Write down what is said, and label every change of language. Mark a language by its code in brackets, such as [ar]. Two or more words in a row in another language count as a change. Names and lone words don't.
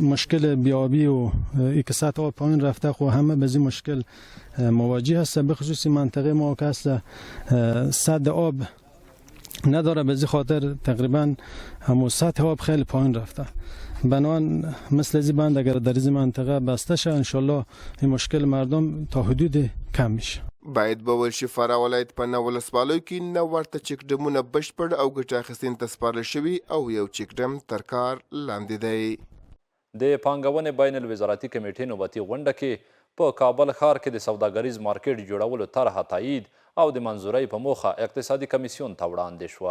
[fa] مشکل بیابی و اینکه سطح آب پایین رفته خو همه به این مشکل مواجه هست، به خصوص منطقه ما که هست سد آب نداره، به خاطر تقریبا همون سطح آب خیلی پایین رفته. بنابراین مثل این بند اگر در این منطقه بسته شه انشالله این مشکل مردم تا حدود کم میشه. [ps] باید به ویل شي فراه ولایت په 9 ولسوالیو کې 9 ورته چک ډمونه بشپړ او ګټه اخیستنې ته سپارل شوي او یو چک ډم تر کار لاندې دی. د پانګونې بین الوزارتي کمیټې نوبتي غونډه کې په کابل ښار کې د سوداګریز مارکیټ جوړولو طرحه تایید او د منظورۍ په موخه اقتصادي کمیسیون ته وړاندې شوه.